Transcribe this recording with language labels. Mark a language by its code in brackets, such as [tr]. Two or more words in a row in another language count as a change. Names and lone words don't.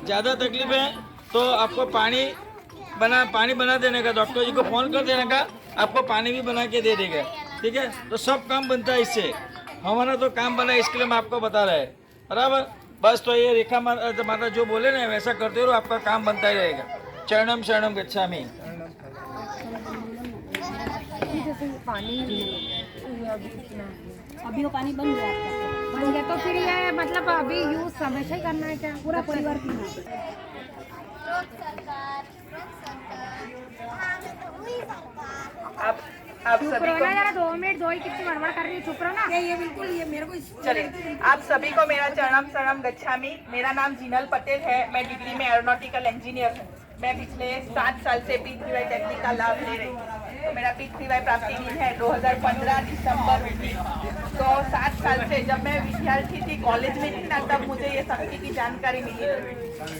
[hi] ज़्यादा तकलीफ है तो आपको पानी बना देने का, डॉक्टर जी को फ़ोन कर देने का, आपको पानी भी बना के दे देगा, ठीक है। तो सब काम बनता है इससे, हमारा तो काम बना है, इसके लिए हम आपको बता रहे हैं, बराबर। बस तो ये रेखा माता जो बोले ना वैसा करते रहो, आपका काम बनता ही रहेगा। [pi] चरणम शरणम गच्छामि। [hi] अभी वो पानी बन गया आपका? बन गया तो फिर ये मतलब अभी यूज हमेशा ही करना है क्या? पूरा परिवार पीना है? आप सभी को यार 2 मिनट 2 ही कितनी बड़बड़ कर रही है, चुप रहो ना। ये बिल्कुल ये मेरे को चलिए, आप सभी को मेरा [pi] चरणम शरणम गच्छामि। [hi] मेरा नाम जिनल पटेल है, मैं डिग्री में [en] aeronautical engineer [hi] हूँ। मैं पिछले 7 साल से P3Y टेक्निक का लाभ ले रही हूँ। तो मेरा P3Y प्राप्ति दिन है 2015 दिसंबर में। तो 7 साल से जब मैं विद्यार्थी थी, कॉलेज में थी ना, तब मुझे ये शक्ति की जानकारी मिली।